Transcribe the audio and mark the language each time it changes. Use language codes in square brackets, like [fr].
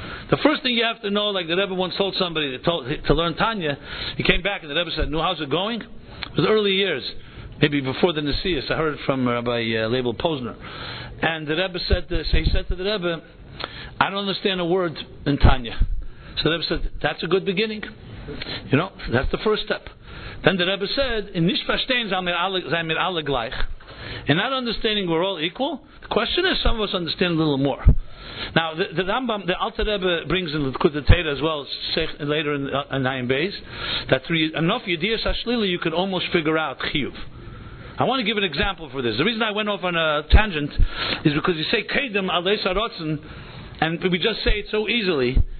[en] The first thing you have to know, like the Rebbe once told somebody to learn Tanya, he came back and the Rebbe said, "No, how's it going?" It was early years, maybe before the Nesius. I heard it from Rabbi Leibel Posner, and the Rebbe said, he said to the Rebbe, "I don't understand a word in Tanya." So the Rebbe said, "That's a good beginning. You know, that's the first step." Then the Rebbe said, [yi] "In nicht verstehen sind wir alle gleich." [en] In not understanding we're all equal. The question is, some of us understand a little more. Now, the Rambam, the Alter Rebbe brings in the Likutei Torah as well, later in Ayin Beis, that through enough Yediyas Hashlili you could almost figure out Chiyuv. I want to give an example for this. The reason I went off on a tangent is because you say Kedem Alei Sarotzen, and we just say it so easily.